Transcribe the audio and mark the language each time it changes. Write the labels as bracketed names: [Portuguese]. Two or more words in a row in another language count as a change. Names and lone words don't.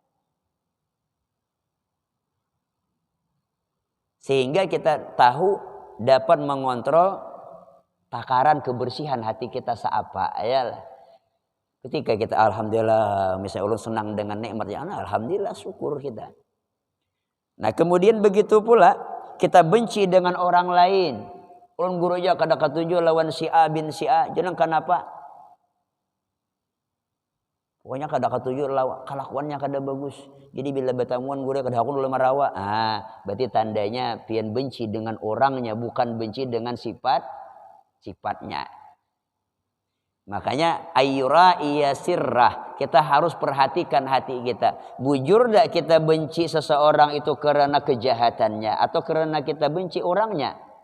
[Banjar] Sehingga kita tahu dapat mengontrol takaran kebersihan hati kita seapa. Ayalah. Ketika kita alhamdulillah, misalnya ulun senang dengan nikmat yang alhamdulillah syukur kita. Nah kemudian begitu pula kita benci dengan orang lain. Ulun guru aja kada katuju lawan si A bin si A. Jangan kenapa? Pokoknya kada katuju lawan kelakuannya kada bagus. Jadi bila bertamuan guru kada aku dulu marawa. Berarti tandanya pian benci dengan orangnya, bukan benci dengan sifatnya. Makanya [Arabic] أن يراعي سره. [Banjar] Kita harus perhatikan hati kita. Bujur tak kita benci seseorang itu karena kejahatannya atau karena kita benci orangnya?